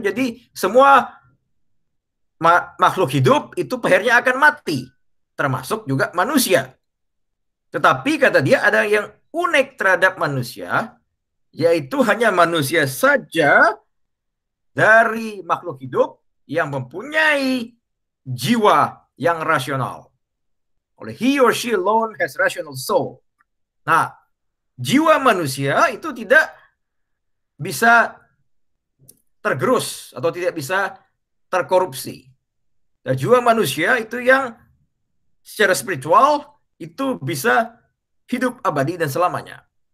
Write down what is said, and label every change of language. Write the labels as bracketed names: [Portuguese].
[Indonesian] Jadi semua makhluk hidup itu akhirnya akan mati, termasuk juga manusia. Tetapi kata dia ada yang unik terhadap manusia, yaitu hanya manusia saja dari makhluk hidup yang mempunyai jiwa yang rasional. Oleh [English] he or she alone has rational soul. [Indonesian] Nah, jiwa manusia itu tidak bisa tergerus atau tidak bisa terkorupsi. Dan jiwa manusia itu yang secara spiritual itu bisa hidup abadi dan selamanya.